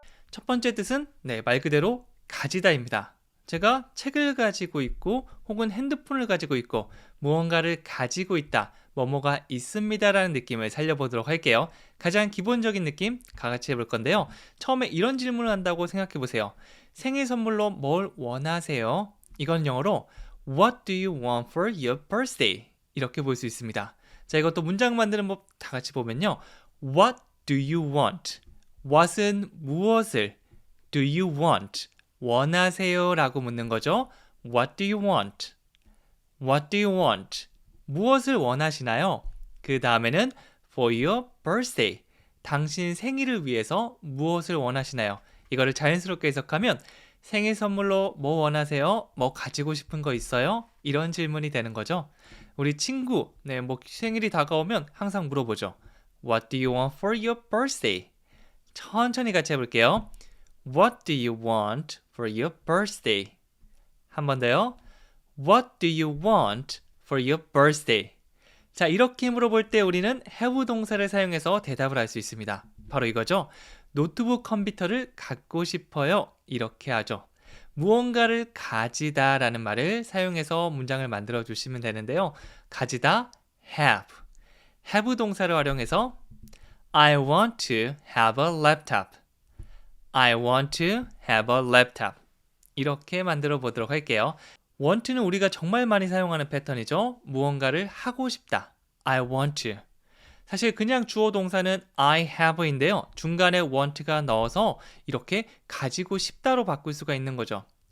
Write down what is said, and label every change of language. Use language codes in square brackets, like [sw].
[ko] 첫 번째 뜻은 말 그대로 가지다입니다. 제가 책을 가지고 있고 혹은 핸드폰을 가지고 있고 무언가를 가지고 있다, 뭐뭐가 있습니다라는 느낌을 살려보도록 할게요. 가장 기본적인 느낌 같이 해볼 건데요. 처음에 이런 질문을 한다고 생각해 보세요. 생일 선물로 뭘 원하세요? 이건 영어로 [en] What do you want for your birthday? [ko] 이렇게 볼 수 있습니다. 자, 이것도 문장 만드는 법 다 같이 보면요. [en] What do you want? what은 [ko] 무엇을, [en] do you want? [ko] 원하세요? 라고 묻는 거죠. [en] What do you want? What do you want? [ko] 무엇을 원하시나요? 그 다음에는 [en] for your birthday. [ko] 당신 생일을 위해서 무엇을 원하시나요? 이거를 자연스럽게 해석하면 생일 선물로 뭐 원하세요? 뭐 가지고 싶은 거 있어요? 이런 질문이 되는 거죠. 우리 친구, 뭐 생일이 다가오면 항상 물어보죠. [en] What do you want for your birthday? [ko] 천천히 같이 해볼게요. [en] What do you want for your birthday? [ko] 한 번 더요. [en] What do you want for your birthday? [ko] 자, 이렇게 물어볼 때 우리는 have 동사를 사용해서 대답을 할 수 있습니다. 바로 이거죠. 노트북 컴퓨터를 갖고 싶어요. 이렇게 하죠. 무언가를 가지다 라는 말을 사용해서 문장을 만들어 주시면 되는데요. 가지다, have. [en] have [ko] 동사를 활용해서 [en] I want to have a laptop. I want to have a laptop. [ko] 이렇게 만들어 보도록 할게요. want는 우리가 정말 많이 사용하는 패턴이죠. 무언가를 하고 싶다. [en] I want to. [ko] 사실 그냥 주어 동사는 I have인데요. 중간에 want가 넣어서 이렇게 가지고 싶다로 바꿀 수가 있는 거죠.